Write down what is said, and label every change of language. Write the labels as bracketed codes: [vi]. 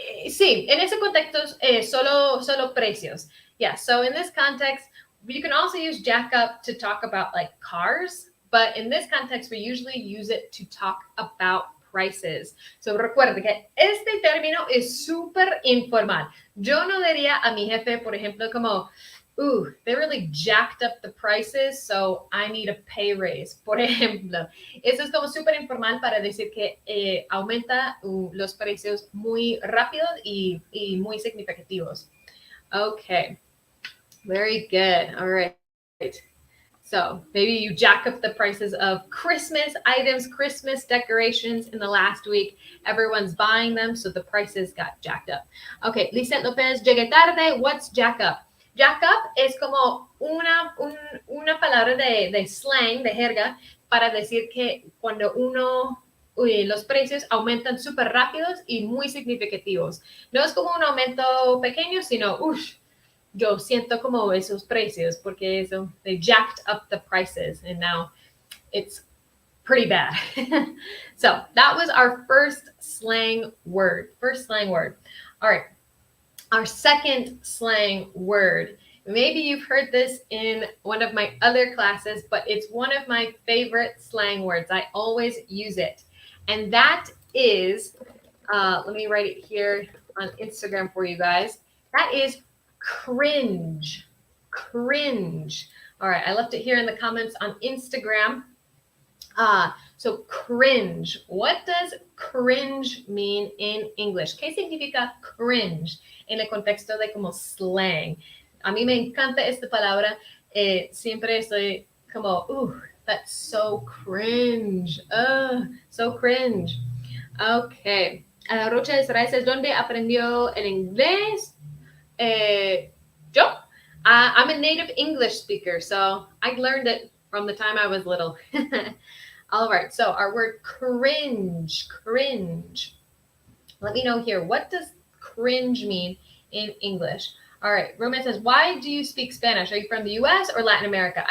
[es] Sí, en ese contexto, solo precios. [en] Yeah, so in this context, you can also use jack up to talk about like cars, but in this context, we usually use it to talk about prices. [es] So recuerde que este término es súper informal. Yo no diría a mi jefe, por ejemplo, como, [en] they really jacked up the prices, so I need a pay raise, [es] por ejemplo. Eso es como súper informal para decir que aumenta los precios muy rápidos y muy significativos. [en] Okay, very good. All right. So maybe you jack up the prices of Christmas items, Christmas decorations in the last week. Everyone's buying them, so the prices got jacked up. Okay, Lizette Lopez, [es] llegué tarde. [en] What's jack up? [es] Jack up es como una palabra de slang, de jerga, para decir que cuando los precios aumentan súper rápidos y muy significativos. No es como un aumento pequeño, sino, yo siento como esos precios porque eso, [en] they jacked up the prices and now it's pretty bad. So that was our first slang word. All right. Our second slang word. Maybe you've heard this in one of my other classes, but it's one of my favorite slang words. I always use it. And that is, let me write it here on Instagram for you guys. That is cringe. All right, I left it here in the comments on Instagram. So cringe. What does cringe mean in English? [es] ¿Qué significa cringe en el contexto de como slang? A mí me encanta esta palabra. Siempre estoy como, [en] that's so cringe. So cringe. [es] Okay. Rocha de Saray says, ¿dónde aprendió el inglés? Yo? [en] I'm a native English speaker, so I learned it from the time I was little. All right, so our word cringe. Let me know here, what does cringe mean in English? All right, Roman says, why do you speak Spanish? Are you from the US or Latin America?